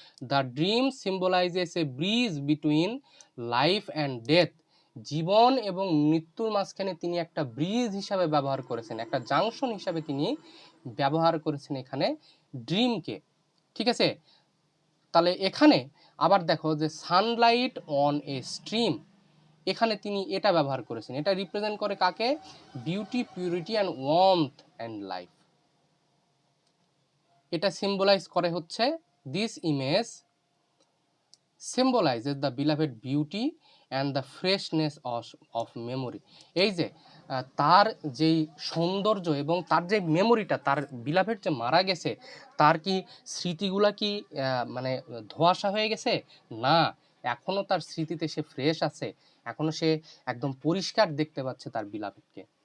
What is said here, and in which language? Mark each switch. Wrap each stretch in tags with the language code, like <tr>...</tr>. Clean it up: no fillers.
<en>the dream symbolises a bridge between life and death,</en> <bn>জীবন এবং মৃত্যুর মাঝখানে তিনি একটা ব্রিজ হিসাবে ব্যবহার করেছেন, একটা জাংশন হিসাবে তিনি ব্যবহার করেছেন এখানে ড্রিমকে। ঠিক আছে, তাহলে এখানে আবার দেখো যে সানলাইট অন এ স্ট্রিম, এখানে তিনি এটা ব্যবহার করেছেন। এটা রিপ্রেজেন্ট করে কাকে?</bn> <en>Beauty, purity and warmth and life.</en> <bn>এটা সিম্বলাইজ করে হচ্ছে</bn> <en>This image symbolizes the beloved beauty and the freshness of memory।</en> <bn>এই যে তার যেই সৌন্দর্য এবং তার যে মেমোরিটা, তার বিলাভেড যে মারা গেছে তার কি স্মৃতিগুলা কি মানে ধোঁয়াশা হয়ে গেছে? না, এখনো তার স্মৃতিতে সে ফ্রেশ আছে, এখনো সে একদম পরিষ্কার দেখতে পাচ্ছে তার বিলাভেডকে।</bn>